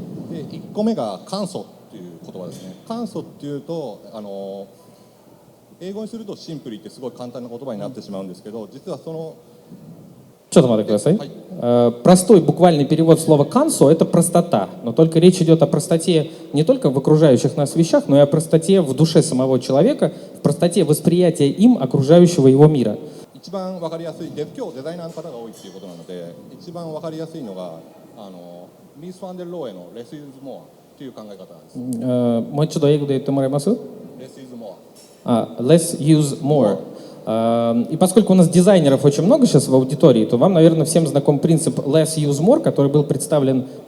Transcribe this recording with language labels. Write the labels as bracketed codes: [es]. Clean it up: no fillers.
[ja] 1個目が簡素っていう言葉ですね。簡素っていうと英語にするとシンプルってすごい簡単な言葉になってしまうんですけど、実はその [ru] Простой буквальный перевод слова «кансо» — это простота. Но только речь идет о простоте не только в окружающих нас вещах, но и о простоте в душе самого человека, в простоте восприятия им окружающего его мира. [ja] 一番わかりやすい、今日デザイナーの方が多いっていうことなので、一番わかりやすいのがミース・ファンデル・ローエの Less is more っていう考え方なんです。もう一度英語で言ってもらえます？ [en] Less is more. Less use more. [ru] И поскольку у нас дизайнеров очень много сейчас в аудитории, то вам, наверное, всем знаком принцип less use more, который был представлен...